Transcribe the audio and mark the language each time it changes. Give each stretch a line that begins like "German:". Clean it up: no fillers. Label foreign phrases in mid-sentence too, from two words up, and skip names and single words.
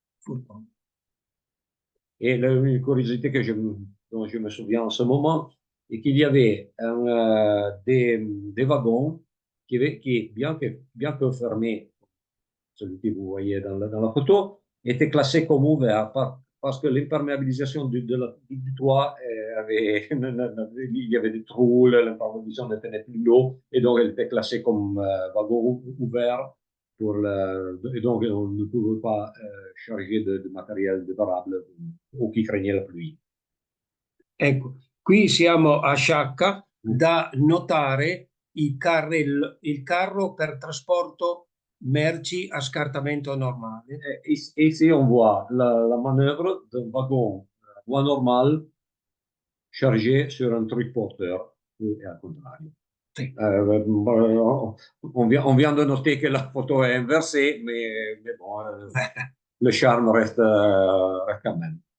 French: Et une curiosité dont je me souviens en ce moment est qu'il y avait des wagons qui bien que fermés, celui que vous voyez dans la photo, étaient classés comme ouverts parce que l'imperméabilisation du toit il y avait des trous, l'imperméabilisation ne tenait plus l'eau, et donc elle était classée comme wagon ouvert. Et donc on ne pouvait pas charger de matériel débarrable o chi craignait la pluie.
Italian: Ecco, qui siamo a Sciacca, da notare il carro per trasporto merci a scartamento normale.
French: Ici, on voit la manœuvre d'un wagon voie normale chargé sur un truc porteur, et à contrario.
Italian: Sì.
French: On vient de noter que la photo est inversée, mais bon, le charme reste quand même.